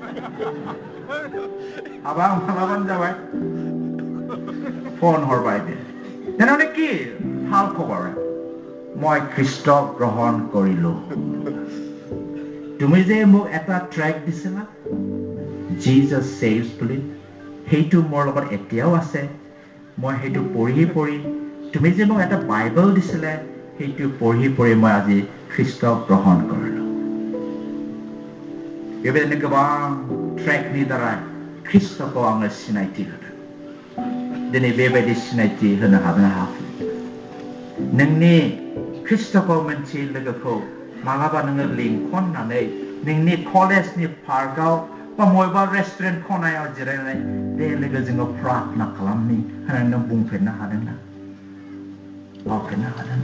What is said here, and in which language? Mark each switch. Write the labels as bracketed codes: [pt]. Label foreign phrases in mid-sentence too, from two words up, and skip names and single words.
[brx] आबार मालाबान जाबाय फोन होरबाय दे [as] তেনেহলে কি ভাল খবৰ মই খ্ৰীষ্ট গ্ৰহণ কৰিলো তুমি যে মোক এটা ট্ৰেক দিছিলা [en] Jesus saves [as] বুলি সেইটো মোৰ লগত এতিয়াও আছে মই সেইটো পঢ়ি তুমি যে মোক এটা বাইবেল দিছিলা সেইটো পঢ়ি মই আজি খ্ৰীষ্ট গ্ৰহণ কৰিলো [brx] बेबायदिनो गोबां ट्रेकनि द्वारा ख्रीष्टखौ आङो सिनायथि होदों दिनै बेबायदि सिनायथि होनो हागोन ना हायाखै नोंनि ख्रीष्टखौ मोनसे लोगोखौ मालाबा नोङो लिंखननानै नोंनि कलेजनि पार्कआव बा बबेबा रेस्टुरेन्ट खनायाव जिरायनानै बे लोगो जोङो प्रार्थना खालामनि होननानै नों बुंफेरनो हादोंना बुंफेरनो हादोंना